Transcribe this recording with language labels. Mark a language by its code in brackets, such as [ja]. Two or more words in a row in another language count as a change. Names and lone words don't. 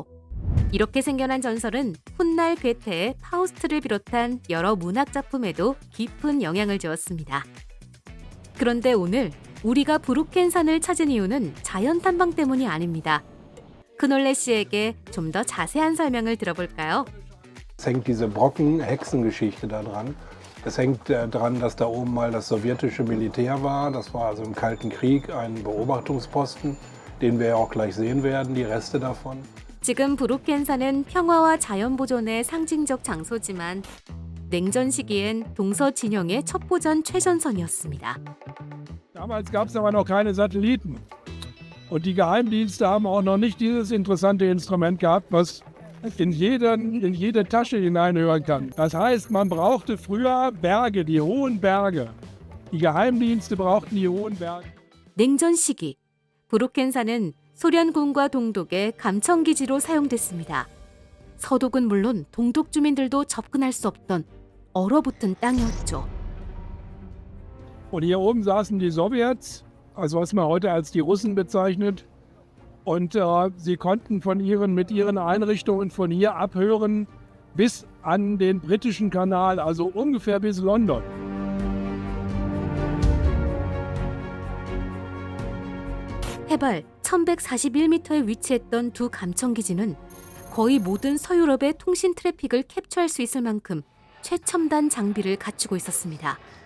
[ko] 이렇게 생겨난 전설은 훗날 괴테의 파우스트를 비롯한 여러 문학 작품에도 깊은 영향을 주었습니다. 그런데 오늘 우리가 브루켄산을 찾은 이유는 자연 탐방 때문이 아닙니다. 크놀레 씨에게 좀 더 자세한 설명을 들어볼까요? [de] Es hängt diese Brocken-Hexengeschichte da dran. Es hängt daran, dass da oben mal das sowjetische Militär war. Das war also im Kalten Krieg ein Beobachtungsposten, den wir ja auch gleich sehen werden, die Reste davon. [ko] 지금 브루켄산은 평화와 자연 보존의 상징적 장소지만 냉전 시기엔 동서 진영의 첩보전 최전선이었습니다. [de] Damals gab es aber noch keine Satelliten. Und die Geheimdienste haben auch noch nicht dieses interessante Instrument gehabt, was in jede Tasche hineinhören kann. Das heißt, man brauchte früher Berge, die hohen Berge. Die Geheimdienste brauchten die hohen Berge. [ko] 냉전 시기, 브루켄산은 소련군과 동독의 감청기지로 사용됐습니다. 서독은 물론 동독 주민들도 접근할 수 없던 얼어붙은 땅이었죠. [de] Und hier oben saßen die Sowjets, also was man heute als die Russen bezeichnet. Und sie konnten mit ihren Einrichtungen von hier abhören bis an den britischen Kanal, also ungefähr bis London. [ko] 해발 1141m에 위치했던 두 감청기지는 거의 모든 서유럽의 통신 트래픽을 캡처할 수 있을 만큼 최첨단 장비를 갖추고 있었습니다.